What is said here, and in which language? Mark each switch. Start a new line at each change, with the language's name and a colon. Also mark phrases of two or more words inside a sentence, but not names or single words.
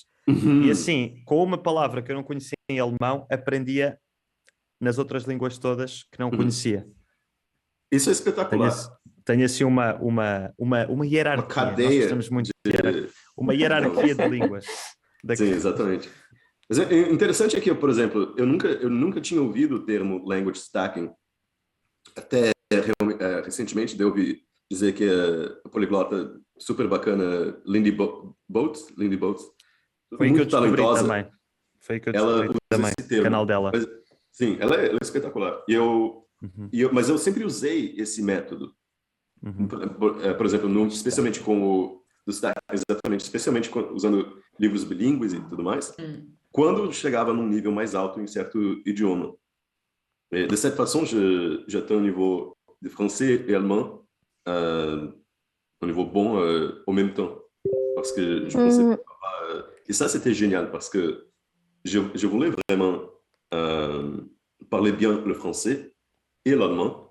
Portuguese: E assim, com uma palavra que eu não conhecia em alemão, aprendia nas outras línguas todas que não conhecia. Isso é espetacular. Tenho assim uma hierarquia. Uma cadeia. Nós estamos muito uma hierarquia de línguas. Sim, exatamente. Mas o interessante é que, por exemplo, eu nunca tinha ouvido o termo
English: language stacking.
Portuguese: Até recentemente eu ouvi dizer que a poliglota super bacana Lindy Boats, foi muito talentosa também. Foi que eu descobri também, o canal dela. Sim, ela é espetacular. E eu Mas eu sempre usei esse método. Por exemplo, especialmente com o destaque, exatamente, especialmente usando livros bilíngues e tudo mais, quando chegava num nível mais alto em certo idioma.
French: De cette façon, j'atteins un niveau de français et allemand, un niveau bon en même temps. Parce que je pensais et ça, c'était génial parce que je voulais vraiment parler bien le français et l'allemand.